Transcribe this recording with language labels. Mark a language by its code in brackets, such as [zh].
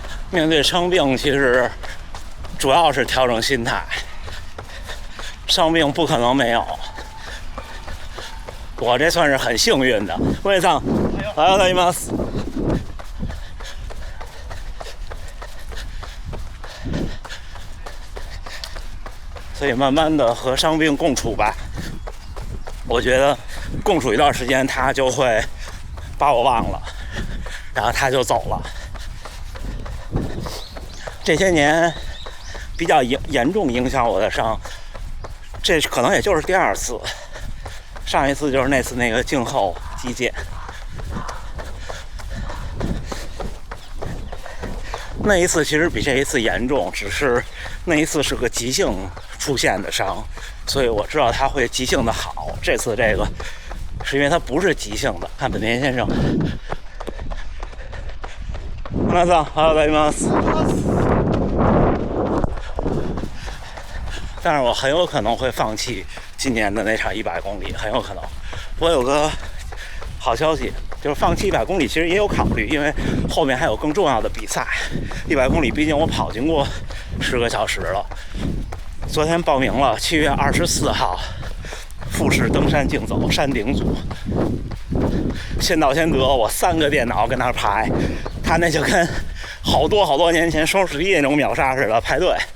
[zh] 面对伤病，其实主要是调整心态。伤病不可能没有，我这算是很幸运的。我也上， [ja] おはようございます。 [zh] 所以慢慢的和伤病共处吧。我觉得共处一段时间，他就会把我忘了，然后他就走了。这些年比较严重影响我的伤。这可能也就是第2次，上一次就是那次那个颈后肌腱，那一次其实比这一次严重，只是那一次是个急性出现的伤，所以我知道它会急性的好。这次这个是因为它不是急性的。看本田先生， [ja] 皆さん、おはようございます。 [zh] 但是我很有可能会放弃今年的那场100公里，很有可能。我有个好消息，就是放弃100公里其实也有考虑，因为后面还有更重要的比赛。 100公里毕竟我跑经过10个小时了。昨天报名了7月24号富士登山竞走山顶组，先到先得，我3个电脑跟那排，他那就跟好多年前双11那种秒杀似的排队。